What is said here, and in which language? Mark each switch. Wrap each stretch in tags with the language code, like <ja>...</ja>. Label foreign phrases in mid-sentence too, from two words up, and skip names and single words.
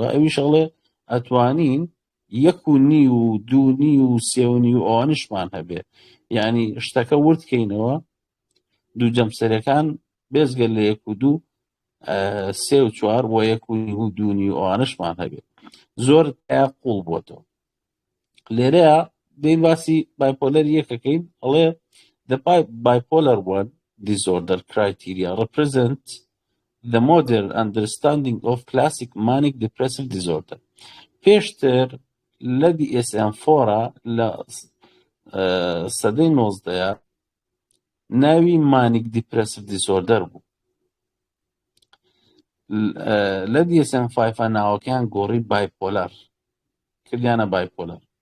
<ckb>ئەویش ئەڵێ ئەتوانین یەک و نی و دوو نی و سێ و نی و ئەوانشمان هەبێ، یعنی شتەکە وردکەینەوە دووجەمسەریەکان بێزگە لە یەک و دوو سێ و چوار بۆ یەک و نی و دوو نی و ئەوانشمان هەبێ. زۆر تیا قوڵ بۆتەوە. لێرەیە دەین باسی بایپۆلەر یەکەکەین.</ckb> <en>ئەڵێ the bipolar 1 disorder criteria represent the modern understanding of classic manic depressive disorder.</en> <ckb>پێشتر لە DSM-4 لە سەدەی 19 ناوی</ckb> <en>manic depressive disorder</en> <ckb>بوو. لە DSM-5 ناوەکەیان گۆڕی بایپۆلار کردیانە بایپۆلار.</ckb>